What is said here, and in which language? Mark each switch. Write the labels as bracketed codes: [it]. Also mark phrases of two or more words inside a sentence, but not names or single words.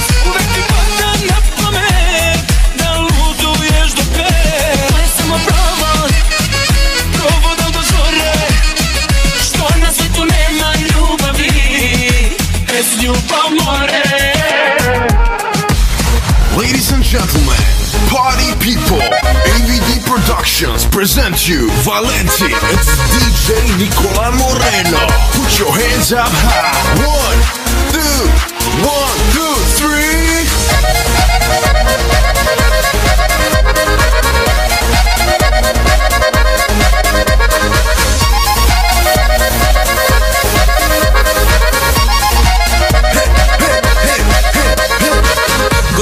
[sr] Uvek ti pada na pamet da luduješ do pet. To je samo provod, Provodom do zore, što na svetu nema ljubavi, bez ljubomore. [en] Ladies and gentlemen, party people, AVD Productions present you Valenti. It's DJ Nicola Moreno. Put your hands up high. 1, 2, 1, 2, 3.